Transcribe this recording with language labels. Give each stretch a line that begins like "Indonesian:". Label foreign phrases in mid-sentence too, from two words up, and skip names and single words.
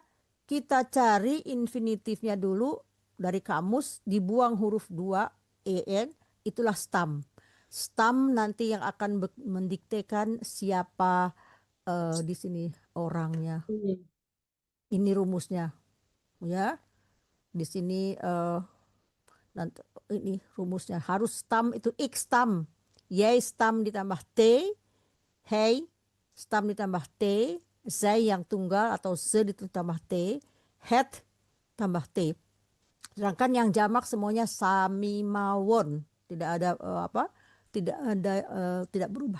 Indonesian: Kita cari infinitifnya dulu dari kamus, dibuang huruf 2 en, itulah stam. Stam nanti yang akan mendiktekan siapa di sini orangnya. Ini rumusnya, ya. Di sini nanti ini rumusnya harus stam itu
Dutch: ik stam, yay stam
Indonesian: ditambah t,
Dutch: hey stam
Indonesian: ditambah t, zij yang tunggal atau ze ditambah t, het tambah t. Sedangkan yang jamak semuanya
Javanese: sami mawon,
Indonesian: tidak ada tidak berubah.